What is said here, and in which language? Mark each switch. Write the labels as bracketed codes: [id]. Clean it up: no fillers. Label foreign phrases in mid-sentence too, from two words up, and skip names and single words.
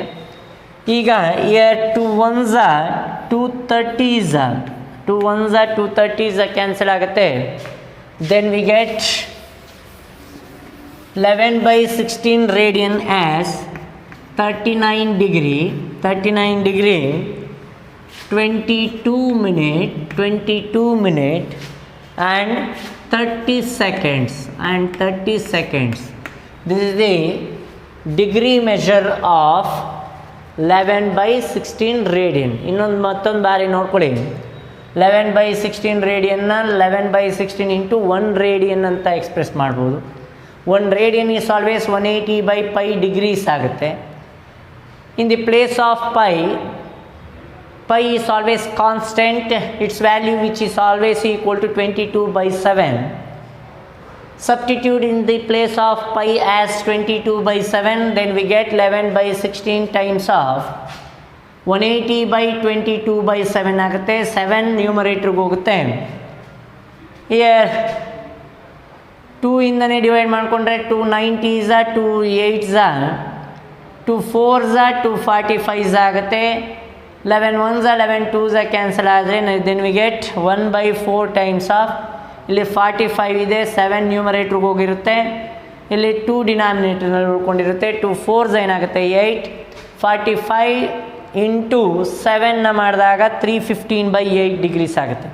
[kn] ಈಗ 2 1s 230s 2 1s 230s ಕ್ಯಾನ್ಸಲ್ ಆಗುತ್ತೆ. [en] then we get 11/16 radian as 39 degree 22 minute and 30 seconds This is the degree measure of 11/16 ರೇಡಿಯನ್. [kn] ಮತ್ತೊಂದು ಬಾರಿ ನೋಡ್ಕೊಳ್ಳಿ. 11/16 ರೇಡಿಯನ್ನ 11/16 [en] into 1 radian [kn] ಅಂತ ಎಕ್ಸ್ಪ್ರೆಸ್ ಮಾಡ್ಬೋದು. [en] 1 radian is always 180/π degrees ಆಗುತ್ತೆ. in the place of pi is always constant, its value which is always equal to 22/7. Substitute in the place of pi as 22/7, then we get 11/16 times of 180/22/7 ಆಗುತ್ತೆ. [kn] 7 ನ್ಯೂಮರೇಟ್ರಿಗೆ ಹೋಗುತ್ತೆ. Here 2 ಇಂದನೇ ಡಿವೈಡ್ ಮಾಡಿಕೊಂಡ್ರೆ 2 90s 2 8s 2 4s 2 45s ಆಗುತ್ತೆ. 11 1s 11 2s ಕ್ಯಾನ್ಸಲ್ ಆದರೆ [en] then we get 1/4 times of [kn] ಇಲ್ಲಿ 45 ಇದೆ. 7 ನ್ಯೂಮರೇಟ್ರಿಗೆ ಹೋಗಿರುತ್ತೆ. ಇಲ್ಲಿ 2 ಡಿನಾಮಿನೇಟರ್ನಲ್ಲಿ ಉಳ್ಕೊಂಡಿರುತ್ತೆ. 2 4s ಏನಾಗುತ್ತೆ 8. 45 ಇಂಟು 7ನ ಮಾಡಿದಾಗ 315/8 ಡಿಗ್ರೀಸ್ ಆಗುತ್ತೆ.